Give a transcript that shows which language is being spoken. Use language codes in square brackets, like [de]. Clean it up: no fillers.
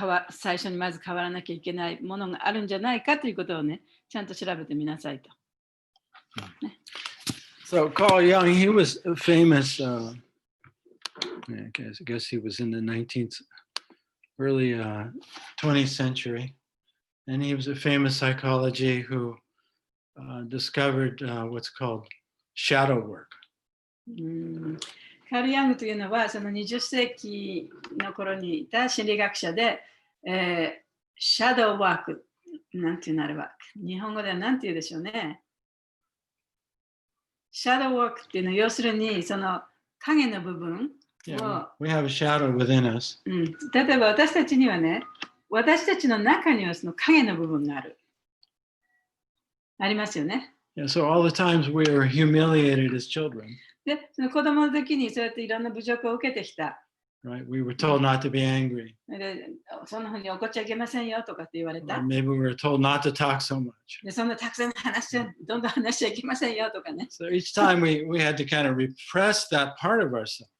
[ja] 最初にまず変わらなきゃいけないものがあるんじゃないかということをね、ちゃんと調べてみなさいと。 [en] So Carl Jung, he was a famous, I guess he was in the 19th, early 20th century. And he was a famous psychology who discovered what's called shadow work. [ja] カール・ヤングというのはその20世紀の頃にいた心理学者で、シャドウワーク、なんていうのあれば、日本語ではなんていうでしょうね。シャドウワークっていうのは要するにその影の部分を、 [en] we have a shadow within us. [ja] 例えば私たちにはね、私たちの中にはその影の部分がある。ありますよね。 [en] Yeah, so all the times we were humiliated as children. [ja] で、その子供の時にそうやっていろんな侮辱を受けてきた。 [en] Right? We were told not to be angry. [ja] で、そんなふうに怒っちゃいけませんよとかって言われた。 [en] Or maybe we were told not to talk so much. [ja] で、そんなたくさんどんどん話しちゃいけませんよとかね。 [en] So each time we had to kind of repress that part of ourselves.